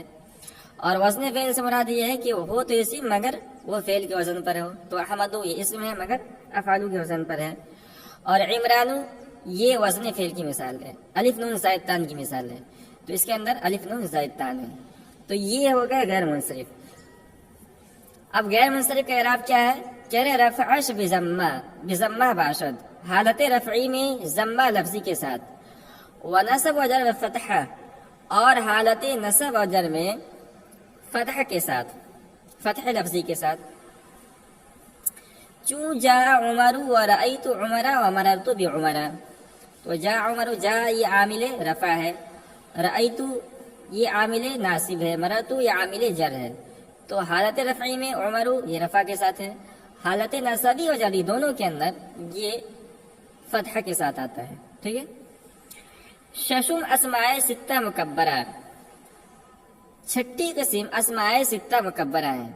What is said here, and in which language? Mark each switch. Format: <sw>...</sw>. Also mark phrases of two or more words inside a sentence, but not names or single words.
<ur>اور وزن فعل سے مراد یہ ہے کہ ہو تو اسم مگر وہ فعل کے وزن پر ہو، تو احمدو یہ اسم ہے مگر افعالو کے وزن پر ہے۔ اور عمرانو یہ وزن فعل کی مثال ہے، الف نون زائد تان کی مثال ہے، تو اس کے اندر الف نون زائد تان ہے، تو یہ ہو گیا غیر منصرف۔ اب غیر منصرف کا اعراب کیا ہے؟ کہہ رہے</ur> <fa>رفعش بضمہ باشد،</fa> <ur>حالت رفعی میں ضمہ لفظی کے ساتھ،</ur> <fa>ونصب و جر فتحہ،</fa> <ur>اور حالت نصب و جر میں فتح کے ساتھ، فتح لفظی کے ساتھ۔</ur> <fa>چوں جاء عمر و رأیت عمر و مررت بعمر،</fa> <ur>تو</ur> <ar>جاء عمر،</ar> <ur>جاء یہ عامل رفع ہے، رأیت یہ عامل ناصب ہے، مررت یہ عامل جر ہے، تو حالت رفعی میں عمر یہ رفع کے ساتھ ہے، حالت نصبی و جری دونوں کے اندر یہ فتح کے ساتھ آتا ہے، ٹھیک ہے۔</ur> <fa>ششم اسماء ستہ مکبرہ،</fa> <ur>6ٹھی قسم اسماء ستہ مکبرہ ہیں۔</ur>